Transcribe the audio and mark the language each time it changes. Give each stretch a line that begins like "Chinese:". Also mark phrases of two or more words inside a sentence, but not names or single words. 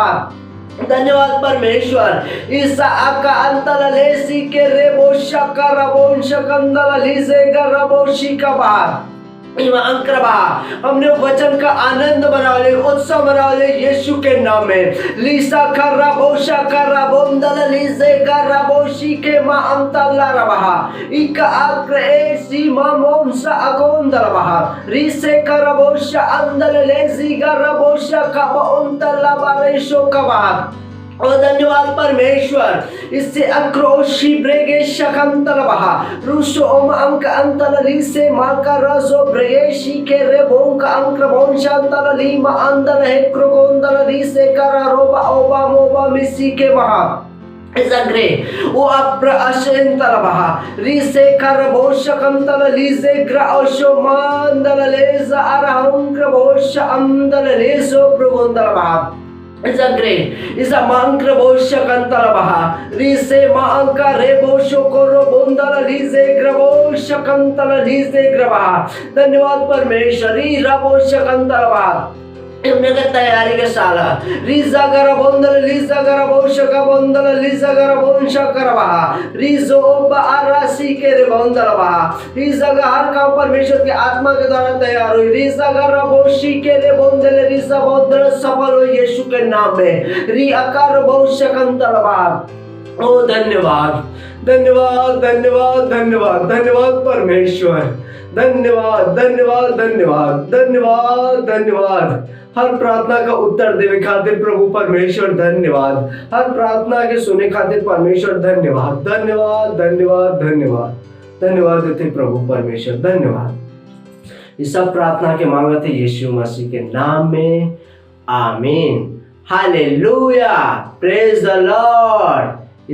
Hindi: धन्यवाद परमेश्वर इस आका अंतल लेसी के रेबोशा का रबोंश कंदल लिसे का रबोशी का बाहर हमने वचन का आनंद मनाओले उत्सव मनाओले यीशु के नाम में लीसा खर्रा बोशा खर्रा बोंदल लीसे खर्रा बोशी के मा अंतल्ला रबहा इक आक्र एसी मा मोंसा अगोंदल बहा रीसे खर्रा बोशा अंदल लेसी खर्रा बोशा का अंतल्ला बारेशो का बहा। और धन्यवाद परमेश्वर इससे अक्रोशी ब्रेगे शकंतल बहा रुसो ओम अंक अंतल लीसे माका रसो ब्रेगेशी के रे बोंक अंक बोंशांतल लीमा अंदल है क्रोकोंदल लीसे करा रोबा ओबा मोबा मिसी के महा इजग्रे ओ अप्र अशंतल बहा रीसे कर बोशकंतल लीसे ग्राओशो मांदल लेजा अरहंक्र बोश अंदल लेसो प्रगोंदल बहा इजग्रे इजा मांक्र बोशकंतल बहा रीसे मांका रे बोशो कोरो बोंदल लीजे ग्रबोशकंतल लीजे ग्रबहा। धन्यवाद परमेश्वर री रबोशकंतल बहा हमने का तैयारी के साला रीजा गर बोंदल लीजा गर बोशका बोंदल लीजा गर बोंशा करवा रीजो बारासी के रे बोंदल बहा रीजा का हर काम परमेश्वर की आत्मा के द्वारा तैयार हुई रीजा गर बोशी के रे बोंदल रीजा बोंदल सफल हो यीशु के नाम में री आकार बोशकंतल बहा। ओ धन्यवाद धन्यवाद धन्यवाद धन्यवाद धन्यवाद परमेश्वर धन्यवाद धन्यवाद धन्यवाद धन्यवाद धन्यवाद। हर प्रार्थना का उत्तर देवे खातिर प्रभु परमेश्वर धन्यवाद हर प्रार्थना के सुने खातिर परमेश्वर धन्यवाद धन्यवाद धन्यवाद धन्यवाद धन्यवाद देते प्रभु परमेश्वर धन्यवाद। इस सब प्रार्थना के मांगते यीशु मसीह के नाम में आमीन हालेलुया
English: Praise the Lord.